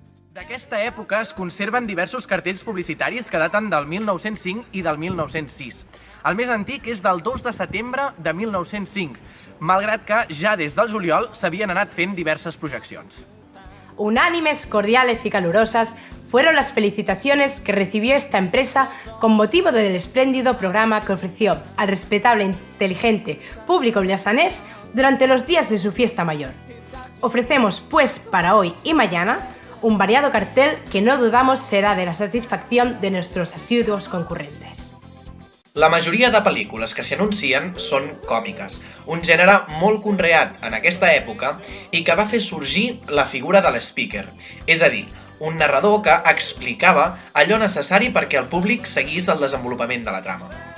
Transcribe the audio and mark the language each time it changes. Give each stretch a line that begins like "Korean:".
Catalan: D'aquesta època es conserven diversos cartells publicitaris que daten del 1905 i del 1906. El més antic és del 2 de setembre de 1905, malgrat que ja des del juliol s'havien anat fent diverses projeccions.
Spanish: Unánimes, cordiales y calurosas fueron las felicitaciones que recibió esta empresa con motivo del espléndido programa que ofreció al respetable e inteligente público vilassanés durante los días de su fiesta mayor. Ofrecemos, pues, para hoy y mañana, un variado cartel que no dudamos será de la satisfacción de nuestros asiduos concurrentes.
Catalan: La majoria de pel·lícules que s'hi anuncien són còmiques, un gènere molt conreat en aquesta època i que va fer sorgir la figura de l'speaker, és a dir, un narrador que explicava allò necessari perquè el públic seguís el desenvolupament de la trama.